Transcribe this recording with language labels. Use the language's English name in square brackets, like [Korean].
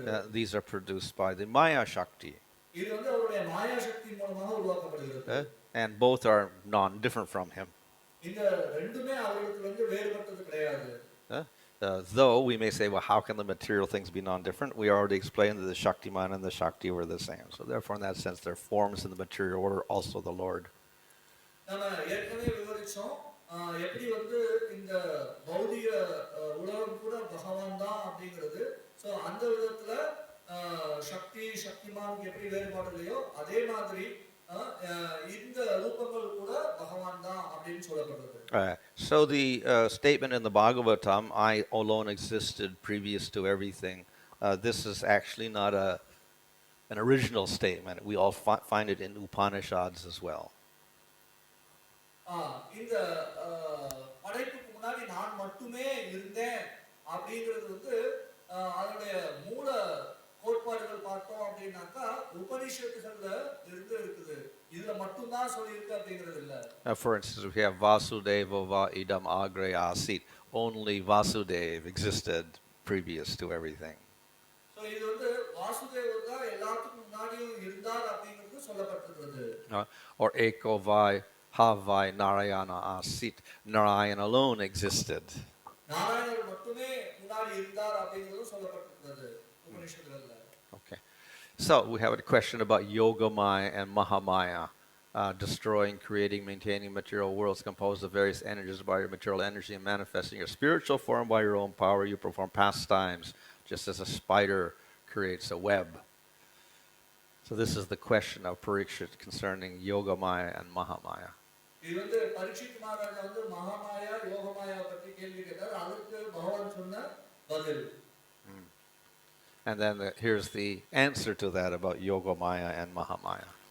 [English] These are produced by the Maya Shakti. [Tamil] இது வந்து அவருடைய மாயா சக்தி மூலமாக உருவாக்கப்படுகிறது. [English] And both are non-different from him. [Tamil] இந்த ரெண்டுமே அவருக்கு வந்து வேறுபட்டது கிடையாது. [English] Though we may say, well, how can the material things be non-different? We already explained that the Shaktiman and the Shakti were the same. So therefore, in that sense, they're forms in the material order, also the Lord. [Tamil] நம்ம ஏற்கனவே விவரிச்சோம் எப்படி வந்து இந்த பௌதிக உலகம் கூட பகவான் தான் அப்படிங்கிறது. ஸோ அந்த விதத்துல சக்தி சக்திமான் எப்படி வேறுபாடு இல்லையோ அதே மாதிரி இந்த ரூபங்கள் கூட பகவான் தான் அப்படின்னு சொல்லப்படுறது. [English] So the statement in the Bhagavatam, I alone existed previous to everything, this is actually not an original statement. We all find it in Upanishads as well. [Tamil] இந்த படைப்புக்கு முன்னாடி நான் மட்டுமே இருந்தேன் அப்படிங்கிறது வந்து அதனுடைய மூல கோட்பாடுகள் பார்த்தோம் அப்படின்னாக்கா உபனிஷத்துகள்ல இருந்து இருக்குது. இதுல மட்டும் தான் சொல்லி இருக்கு அப்படிங்கிறது இல்ல. [English] For instance, we have [Sanskrit] Vasudeva va idam agre asit. [English] Only Vasudev existed previous to everything. [Tamil] So இது வந்து வாசுதேவர் தான் எல்லாத்துக்கும் முன்னாடியும் இருந்தார் அப்படிங்கிறது சொல்லப்பட்டிருக்கிறது. [Sanskrit] Or Eko vai havai Narayana asit. [English] Narayana alone existed. [Tamil] நாராயணர் மட்டுமே முன்னாடி இருந்தார் அப்படிங்கிறது சொல்லப்பட்டிருக்கிறது உபனிஷத்துகள்ல. [English] Okay. So we have a question about Yogamaya and Mahamaya. Destroying, creating, maintaining material worlds composed of various energies by your material energy and manifesting your spiritual form by your own power. You perform pastimes just as a spider creates a web. So this is the question of Parikshit concerning Yogamaya and Mahamaya. [Tamil] இது வந்து பரீட்சித் மகாராஜா வந்து மகாமாயா யோகமாயா பற்றி கேள்வி கேட்டார். அதுக்கு பகவான் சொன்ன பதில். [English] And then here's the answer to that about Yogamaya and Mahamaya.